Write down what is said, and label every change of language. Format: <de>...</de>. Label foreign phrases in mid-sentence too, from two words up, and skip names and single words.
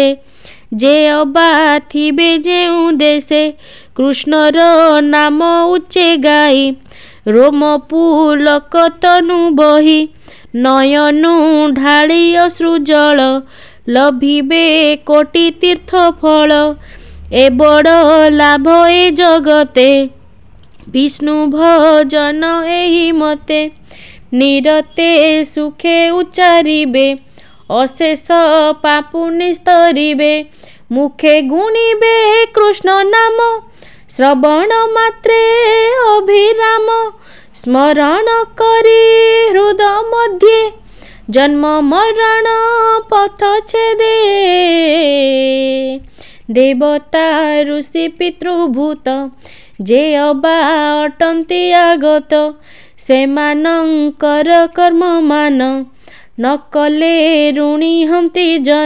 <or>ଯେ ଅବା ଥିବେ ଯେଉଁ ଦେଶେ କୃଷ୍ଣର ନାମ ଉଚ୍ଚେ ଗାଇ ରୋମ ପୁଲକ ତନୁ ବହି ନୟନୁ ଢାଳି ଅଶ୍ରୁ ଜଳ ଲଭିବେ କୋଟି ତୀର୍ଥ ଫଳ ଏ ବଡ଼ ଲାଭ ଏ ଜଗତେ ବିଷ୍ଣୁ ଭଜନ ଏହି ମତେ ନିରତେ ସୁଖେ ଉଚ୍ଚାରିବେ ଅଶେଷ ପାପୁ ନିସ୍ତରିବେ ମୁଖେ ଗୁଣିବେ କୃଷ୍ଣ ନାମ ଶ୍ରବଣ ମାତ୍ରେ ଅଭିରାମ ସ୍ମରଣ କରି ହୃଦୟ ମଧ୍ୟେ ଜନ୍ମ ମରଣ ପଥ ଛେଦେ ଦେବତା ଋଷି ପିତୃଭୂତ ଯେ ଅବା ଅଟନ୍ତି ଆଗତ ସେମାନଙ୍କର କର୍ମ ମାନ ନ କଲେ ଋଣୀ ହନ୍ତି ଜନ</or>